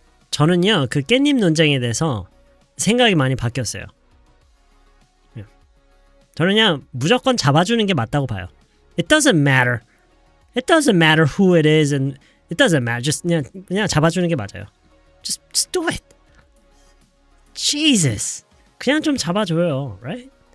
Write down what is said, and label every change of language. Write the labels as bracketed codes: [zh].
[ko] 저는요 그 깻잎 논쟁에 대해서 생각이 많이 바뀌었어요. 저는 그냥 무조건 잡아주는 게 맞다고 봐요. [en] It doesn't matter. It doesn't matter who it is and It doesn't matter. [ko] just 그냥 잡아주는 게 맞아요. [en] Just do it. Jesus. [ko] 그냥 좀 잡아줘요, right?